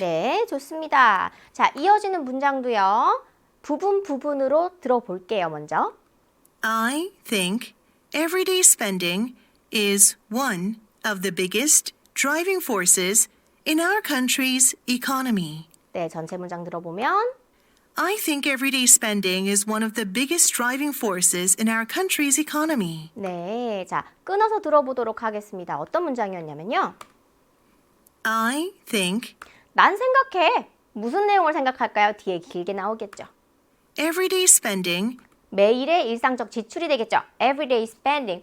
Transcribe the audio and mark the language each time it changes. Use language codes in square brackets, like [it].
[ko] 네, 좋습니다. 자, 이어지는 문장도요. 부분으로 들어볼게요, 먼저. [en] I think everyday spending is one of the biggest driving forces in our country's economy. [ko] 네, 전체 문장 들어보면 [en] I think everyday spending is one of the biggest driving forces in our country's economy. [ko] 네, 자, 끊어서 들어보도록 하겠습니다. 어떤 문장이었냐면요. [en] I think [ko] 난 생각해. 무슨 내용을 생각할까요? 뒤에 길게 나오겠죠. [en] everyday spending [ko] 매일의 일상적 지출이 되겠죠. [en] Everyday spending.